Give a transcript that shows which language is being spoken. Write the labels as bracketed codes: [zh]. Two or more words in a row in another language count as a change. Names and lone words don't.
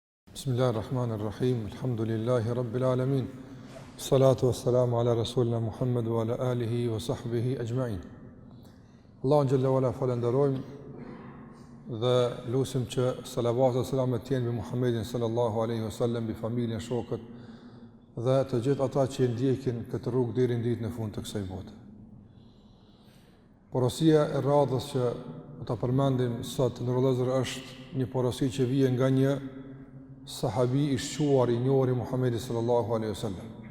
[ar] بسم الله الرحمن الرحيم. الحمد لله رب العالمين. الصلاة والسلام على رسولنا محمد وعلى آله وصحبه أجمعين. [sq] Allahun [ar] جل وعلا [sq] falenderojm dhe lutim që salavat dhe selamet të jenë mbi Muhammedin [ar] صلى الله عليه وسلم, [sq] mbi familjen, shokët dhe të gjithë ata që ndjekin këtë rrugë deri në ditën e fundit të kësaj bote. Porosia e radhës që ta përmendim sot në rrugë është një porosi që vjen nga një sahabi i shquar i njohur i Muhamedit [ar] صلى الله عليه وسلم.